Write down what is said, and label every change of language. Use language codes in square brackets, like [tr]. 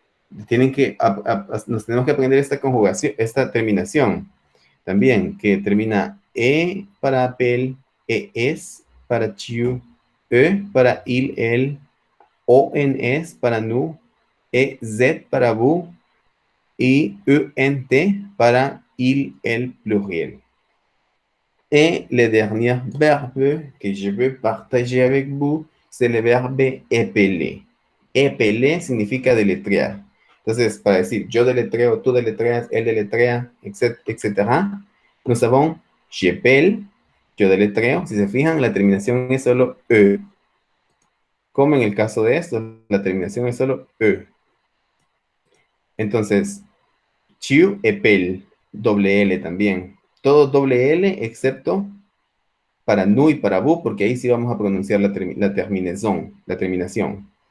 [es] Nos tenemos que aprender esta conjugación, esta terminación también, que termina E para appel, ES para tu, E para il, el, ONS para nous, EZ para vous y UNT para il, el pluriel. [fr] Et le dernier verbe que je veux partager avec vous, c'est le verbe épeler. [es] Épeler significa deletrear. Entonces, para decir yo deletreo, tú deletreas, él deletrea, etc. [fr] Nous avons j'épelle, [es] yo deletreo. Si se fijan, la terminación es solo E. Como en el caso de esto, la terminación es solo E. Entonces, [fr] tu épelle, [es] doble L también. Todo doble L, excepto para nous y para vous, porque ahí sí vamos a pronunciar la terminación.